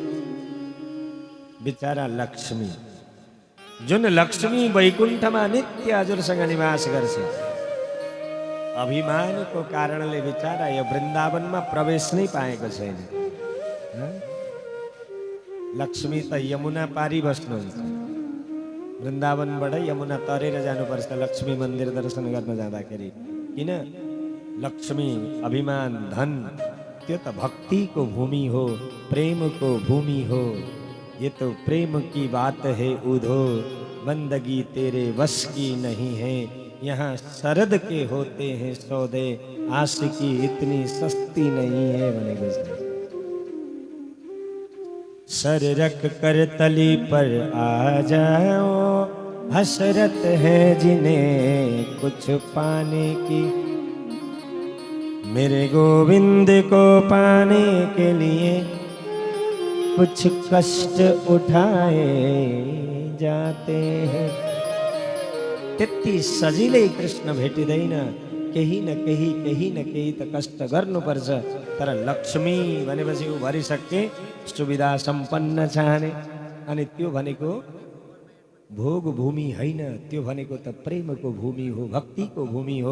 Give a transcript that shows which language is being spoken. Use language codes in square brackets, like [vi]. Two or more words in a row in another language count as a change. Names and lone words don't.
[ne] बिचारा लक्ष्मी, जुन लक्ष्मी वैकुण्ठमा नित्य हजुरसँग निवास गर्छ, अभिमानको कारणले बिचारा यो वृन्दावनमा प्रवेश नै पाएको छैन। लक्ष्मी त यमुना पारी बस्नुहुन्छ, वृन्दावनबाट यमुना तरेर जानुपर्छ लक्ष्मी मन्दिर दर्शन गर्न जाँदाखेरि। किन? लक्ष्मी, अभिमान, धन त्यो तो भक्ति को भूमि हो, प्रेम को भूमि हो। [hi] ये तो प्रेम की बात है उधो, बंदगी तेरे वश की नहीं है। यहाँ शरद के होते हैं सौदे, आशिकी इतनी सस्ती नहीं है। बने गुजरे सर रख कर तली पर आ जाओ, हसरत है जिन्हें कुछ पाने की। मेरे गोविंद को पाने के लिए कुछ कष्ट उठाए जाते हैं। [ne] त्यति सजिलै कृष्ण भेटिँदैन, केही न केही त कष्ट गर्नुपर्छ। तर लक्ष्मी भनेपछि ऊ भरिसके सुविधा सम्पन्न चाहने। अनि त्यो भनेको भोग भूमि होइन, त्यो भनेको त प्रेमको भूमि हो, भक्तिको भूमि हो।